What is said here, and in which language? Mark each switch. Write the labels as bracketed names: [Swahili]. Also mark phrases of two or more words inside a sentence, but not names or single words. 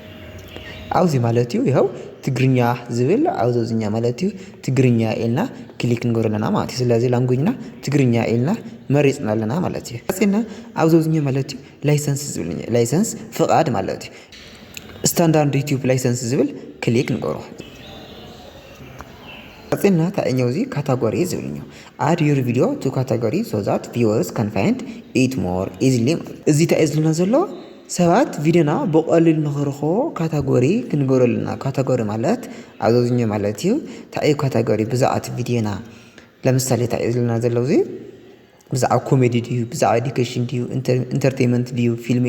[Tigrinya] ኣብዚ ማለት እዩ ይኸው ትግርኛ ዝብል ኣብ ዘውዝኛ ማለት እዩ ትግርኛ ኢልና ክሊክ ንገብር ኣለና ማለት እዩ ስለዚ ላንጉጅና ትግርኛ ኢልና መሪፅና ኣለና ማለት እዩ ቀፂልና ኣብ ዘውዝኛ ማለት እዩ ላይሰንስ ዝብል ላይሰንስ ፍቃድ ማለት እዩ [English] standard YouTube license [Tigrinya] ዝብል ክሊክ ንገብሮ ቀፂልና ታኛው እዚ ካታጎሪ ዝብልኛ [English] add your video to category so that viewers can find it more easily [Tigrinya] እዚ እንታይ ዝልና ዘሎ ሰባት ቪድዮና በቀሊል ንኽረኽቦ ካታጎሪ ክንገብረልና ካታጎሪ ማለት ኣብዞኛ ማለት እዩ እንታይ ካታጎሪ ብዛዕባ ቪድዮና ለምሳሌ እንታይ ዝልና ዘሎ እዚ ብዛዕባ ኮሜዲ ድዩ ብዛዕባ ኤዱኬሽን ድዩ ኢንተርቴይንመንት ድዩ ፊልም